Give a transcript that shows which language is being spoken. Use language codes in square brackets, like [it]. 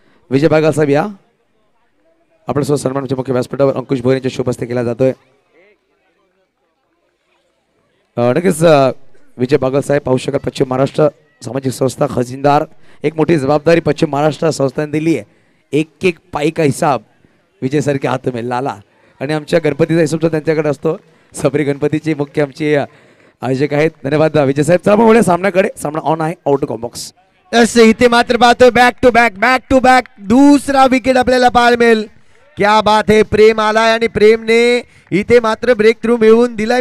[mr] विजय बागल साहेब या आपल्यासोबत सन्मानाच्या मुख्य व्यासपीठावर अंकुश बोहीर यांच्या शुभ हस्ते केला जातोय. नक्कीच विजय बागल साहेब पाहू शकाल पश्चिम महाराष्ट्र सामाजिक संस्था खजिनदार. एक मोठी जबाबदारी पश्चिम महाराष्ट्र संस्थाने दिली आहे. [hi] एक एक पाई का हिसाब विजय सर के हात में लाला. [mr] आणि आमच्या गणपतीचा हिसाब तर त्यांच्याकडे असतो. सबरी गणपतीची मुख्य आमची आयोजक आहेत. धन्यवाद विजय साहेब. चला मग सामन्याकडे. सामना ऑन आहे. Out to box. इथे मात्र पाहतोय बॅक टू बॅक दुसरा विकेट आपल्याला पाहायला मिळेल. [hi] क्या बात है. [mr] प्रेम आलाय आणि प्रेमने इथे मात्र ब्रेक थ्रू मिळवून दिलाय.